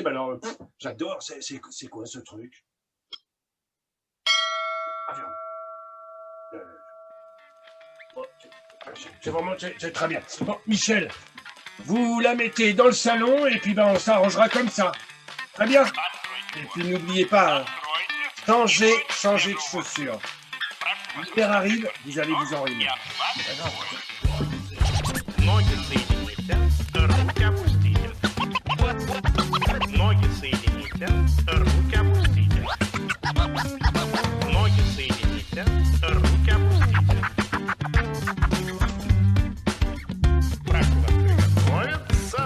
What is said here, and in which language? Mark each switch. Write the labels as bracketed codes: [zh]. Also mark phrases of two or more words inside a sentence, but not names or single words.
[fr] Ben alors, j'adore. C'est quoi ce truc? C'est très bien. Bon, Michel, vous la mettez dans le salon et puis ben on s'arrangera comme ça. Très bien. Et puis n'oubliez pas, changez de chaussures. L'hiver arrive, vous allez vous enrhumer. [ru] Ноги соедините, руки опустите. Ноги соедините, руки опустите. Ноги соедините, руки опустите. Прошу вас приготовиться.